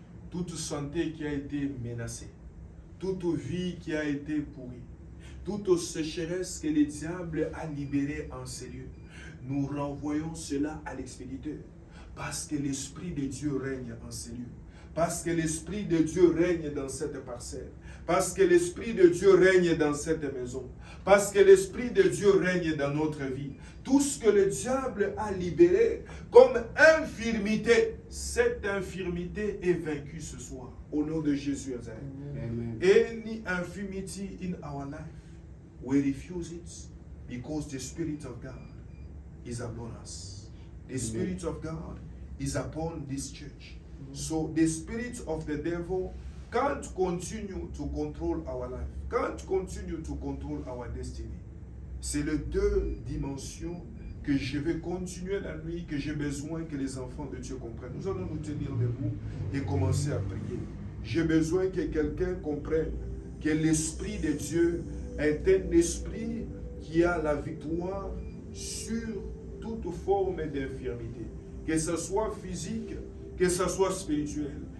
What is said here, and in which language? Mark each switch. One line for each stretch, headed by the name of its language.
French: Toute santé qui a été menacée, toute vie qui a été pourrie, toute sécheresse que le diable a libérée en ces lieux, nous renvoyons cela à l'expéditeur, parce que l'Esprit de Dieu règne en ces lieux, parce que l'Esprit de Dieu règne dans cette parcelle, parce que l'Esprit de Dieu règne dans cette maison, parce que l'Esprit de Dieu règne dans notre vie. Tout ce que le diable a libéré comme infirmité, cette infirmité est vaincue ce soir, au nom de Jésus. Amen.
English: Any infirmity in our life, we refuse it because the Spirit of God is upon us. The Spirit of God is upon this church. So the spirit of the devil can't continue to control our life, can't continue to control our destiny.
French: C'est les deux dimensions que je vais continuer la nuit, que j'ai besoin que les enfants de Dieu comprennent. Nous allons nous tenir debout et commencer à prier. J'ai besoin que quelqu'un comprenne que l'Esprit de Dieu est un esprit qui a la victoire sur toute forme d'infirmité, que ce soit physique, que ce soit spirituel.